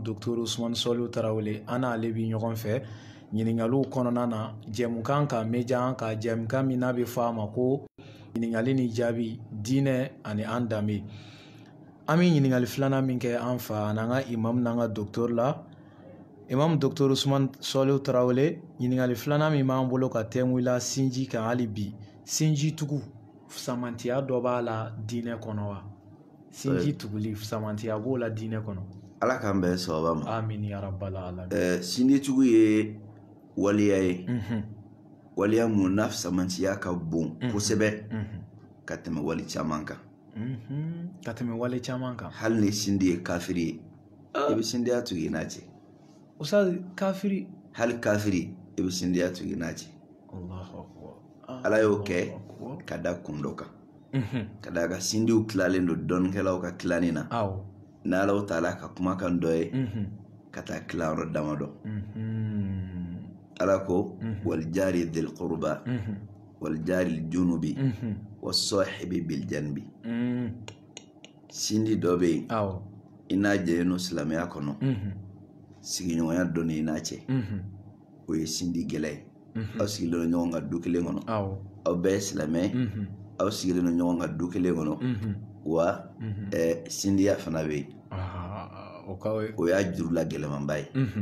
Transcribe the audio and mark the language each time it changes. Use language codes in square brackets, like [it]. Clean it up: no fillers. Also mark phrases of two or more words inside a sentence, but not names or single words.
[bm] docteur Usmani Sɔlihu Tarawele an n'ale bi ɲɔgɔn fɛ ɲininkaliw kɔnɔna na jɛmukan ka media ka jɛmukan min n'a bɛ fɔ a ma ko ɲininkali ni jaabi diinɛ ani an danbe an bɛ ɲininkali filanan min kɛ an fa n'an ka imam n'an ka docteur la imam docteur Usmani Sɔlihu Tarawele ɲininkali filanan min b'an bolo ka tɛnkuwila sinji kan hali bi sinji tugu samantiya dɔ b'a la diinɛ kɔnɔ wa sinji tuguli samantiya b'o la diinɛ kɔnɔ ala k'an bɛn sababa ma [ar] آمين يا رب العالمين [bm] sinji tugu ye waliya ye waliya mun n'a samantiya ka bon kosɛbɛ ka tɛmɛ wali caman kan hali ni sinji ye kafiri ye i bɛ sinjiya tugu i n'a cɛ ustaz kafiri hali kafiri i bɛ sinjiya tugu i n'a cɛ ala y'o kɛ ka da kun dɔ kan ka da ka sinjiw tilalen don dɔnnikɛlaw ka tilanin na n'Alahu taala ka kumakan dɔ ye ka taa tilayɔrɔ damadɔ ala ko [ar] والجار ذي القربى والجار الجنب والصاحب بالجنب [bm] sinji dɔ bɛ yen i n'a jɛlen don silamɛya kɔnɔ sigiɲɔgɔnya dɔ ni i n'a cɛ o ye sinji gɛlɛ ye aw sigilen don ɲɔgɔn kan du kelen kɔnɔ aw bɛɛ ye silamɛ aw sigilen don ɲɔgɔn kan du kelen kɔnɔ wa sinjiya fana bɛ yen o y'a jurula gɛlɛmanba ye